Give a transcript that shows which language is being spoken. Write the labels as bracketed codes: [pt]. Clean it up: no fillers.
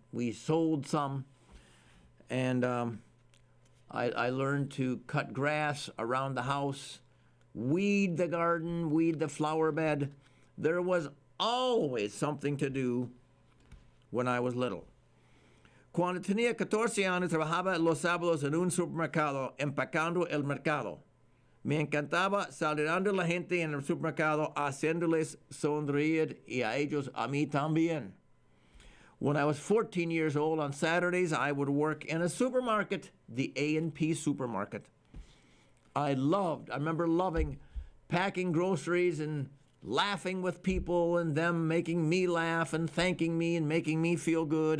[en] We sold some. And I learned to cut grass around the house, weed the garden, weed the flower bed. There was always something to do when I was little. [es] Cuando tenía 14 años, trabajaba los sábados en un supermercado empacando el mercado. Me encantaba saludando a la gente en el supermercado, haciéndoles sonreír y a ellos, a mí también. [en] When I was 14 years old, on Saturdays, I would work in a supermarket, the A&P supermarket. I remember loving packing groceries and laughing with people and them making me laugh and thanking me and making me feel good.